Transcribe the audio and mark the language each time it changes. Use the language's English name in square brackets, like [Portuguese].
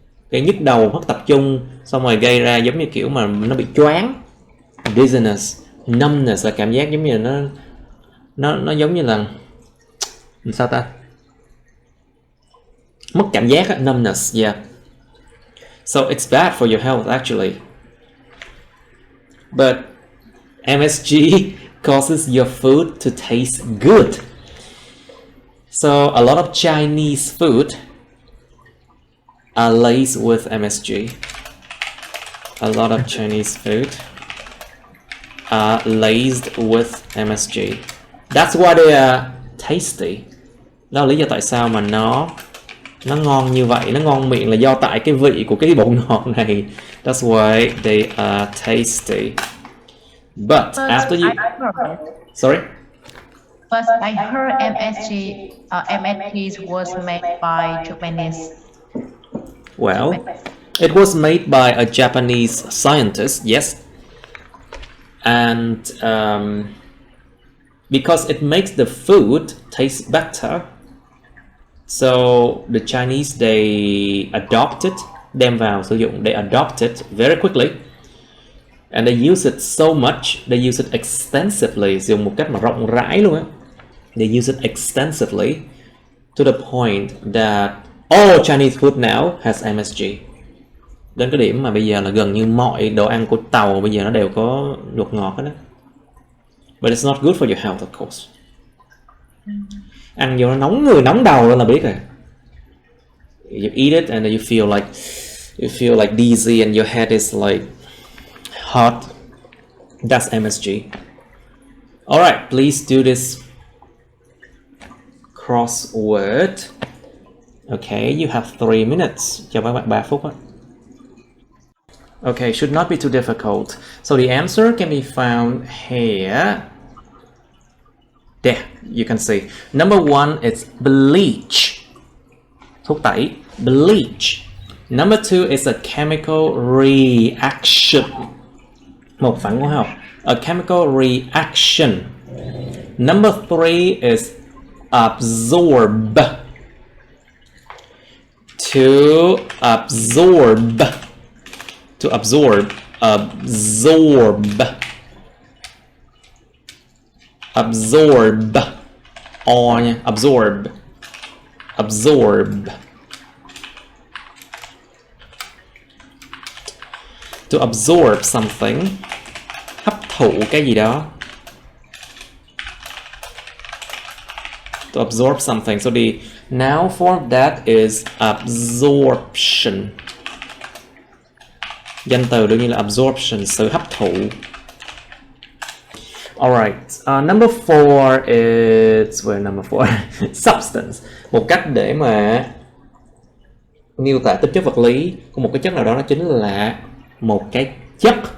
[Vietnamese] Cái nhức đầu, mất tập trung, xong rồi gây ra giống như kiểu mà nó bị choáng, dizziness, numbness, là cảm giác giống như là nó giống như là sao ta, mất cảm giác á, numbness, yeah. [English] So it's bad for your health actually. But MSG causes your food to taste good. So a lot of Chinese food are laced with MSG. A lot of Chinese food are laced with MSG. That's why they are tasty. [Vietnamese] Đó là lý do tại sao mà nó ngon như vậy, nó ngon miệng là do tại cái vị của cái bột ngọt này. [English] That's why they are tasty. But after you... Sorry? But I heard MSG was made by Japanese. Well, it was made by a Japanese scientist, yes. And because it makes the food taste better, so the Chinese, they adopt it, [Vietnamese] đem vào sử dụng, [English] they adopt it very quickly. And they use it so much, they use it extensively, [Vietnamese] dùng một cách mà rộng rãi luôn á. [English] They use it extensively to the point that all Chinese food now has MSG. [Vietnamese] Đến cái điểm mà bây giờ là gần như mọi đồ ăn của Tàu bây giờ nó đều có bột ngọt hết đó. [English] But it's not good for your health, of course. [Vietnamese] Ăn vô nó nóng người, nóng đầu lên là biết rồi. [English] You eat it and you feel like dizzy and your head is like hot. That's MSG. Alright, please do this crossword. Okay, you have 3 minutes. [Vietnamese] Cho các bạn 3 phút á. [English] Okay, should not be too difficult. So the answer can be found here. There, you can see. Number 1 is bleach. [Vietnamese] Thuốc tẩy, [English] bleach. Number 2 is a chemical reaction. [Vietnamese] Một phản hóa học, a chemical reaction. [English] Number 3 is absorb. To absorb. To absorb. Absorb. Absorb. On. Absorb. Absorb. To absorb something. [Vietnamese] Hấp thụ cái gì đó. [English] To absorb something. So the noun form of that is absorption. [Vietnamese] Danh từ đương nhiên là absorption, sự hấp thụ. [English] Alright, number 4 is... Where number 4? Substance. [Vietnamese] Một cách để mà miêu tả tính chất vật lý của một cái chất nào đó, nó chính là một cái chất.